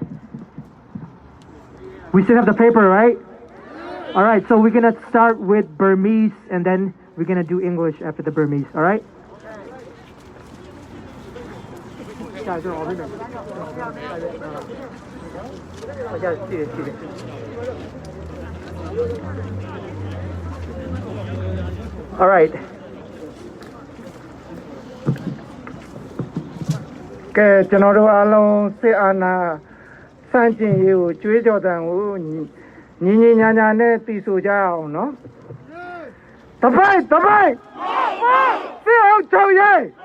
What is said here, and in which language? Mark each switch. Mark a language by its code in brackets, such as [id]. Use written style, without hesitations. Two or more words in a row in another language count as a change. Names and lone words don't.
[en] We still have the paper, right? All right, so we're gonna start with Burmese and then we're gonna do English after the Burmese, all right? All right. [my] ကဲကျွန်တော်တို့အားလုံးစစ်အာဏာစန့်ကျင်ရေးကိုကြွေးကြော်တံကိုညီညီညာညာနဲ့တည်ဆိုကြအောင်နော်တပိုက်စစ်အောင်ချုပ်ရေး